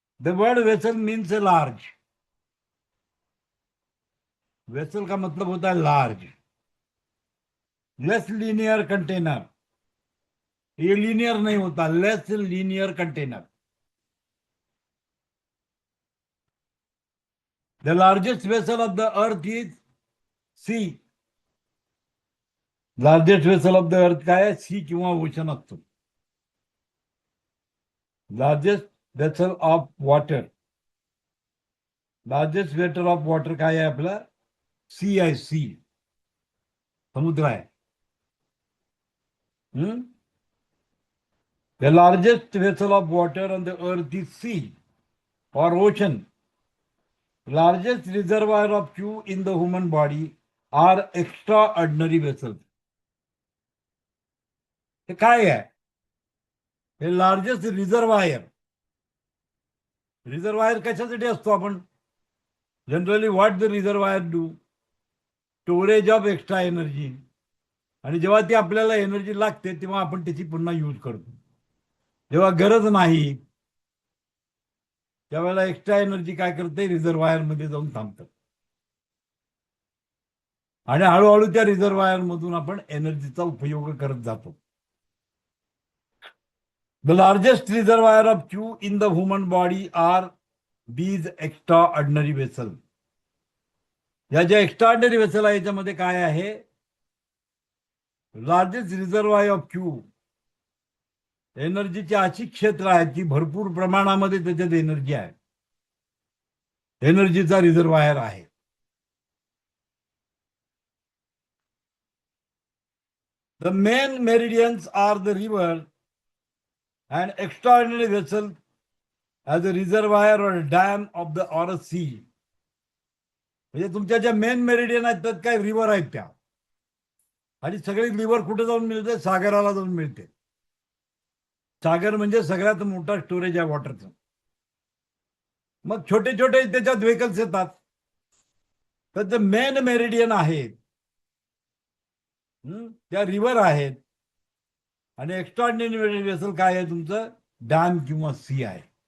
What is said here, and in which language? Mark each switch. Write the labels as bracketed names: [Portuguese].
[English] The word vessel means a large. Vessel [Hindi] का मतलब होता है [English] Large, less linear container. ये linear [Hindi] नहीं होता, [English] Less linear container. The largest vessel of the earth is sea. Largest vessel of the earth [Marathi] काय आहे, सी किंवा ओशन असतो. [English] largest vessel of water, largest vessel of water [Marathi] काय आहे आपलं, सी आहे, सी समुद्र आहे. [English] The largest vessel of water on the earth is sea और ocean. Largest reservoir of fuel in the human body are extraordinary vessel. [Marathi] हे काय आहे, हे [English] Largest reservoir. Reservoir [Marathi] कशासाठी असतो, आपण [English] Generally what the reservoir do, storage of extra energy. [Marathi] आणि जेव्हा ती आपल्याला एनर्जी लागते तेव्हा आपण त्याची पुन्हा यूज करतो. जेव्हा गरज नाही त्यावेळेला एक्स्ट्रा एनर्जी काय करते, रिझर्वायर मध्ये जाऊन थांबतं. आणि हळूहळू त्या रिझर्वायर मधून आपण एनर्जीचा उपयोग करत जातो. [English] The largest reservoir of Q in the human body R these extra ordinary vessel. [Marathi] या ज्या एक्स्ट्रा ऑर्डिनरी वेसल आहे याच्यामध्ये काय आहे, [English] largest reservoir of Q, [Marathi] एनर्जीची अशी क्षेत्र आहेत की भरपूर प्रमाणामध्ये त्याच्यात एनर्जी आहे, एनर्जीचा रिझर्वायर आहे. [English] The main meridians are the river and extraordinary vessel as a reservoir or a dam of the or a sea. [Marathi] म्हणजे तुमच्या ज्या मेन मेरिडियन आहेत त्यात काय रिव्हर आहेत त्या, आणि सगळी रिव्हर कुठे जाऊन मिळते, सागराला जाऊन मिळते. सागर म्हणजे सगळ्यात मोठा स्टोरेज आहे वॉटरचं. मग छोटे छोटे त्याच्यात व्हेकल्स येतात, तर जे मेन मेरिडियन आहेत त्या रिव्हर आहेत, आणि एक्स्ट्राऑर्डिनरी वेसल काय आहे तुमचं, डॅम किंवा सी आहे.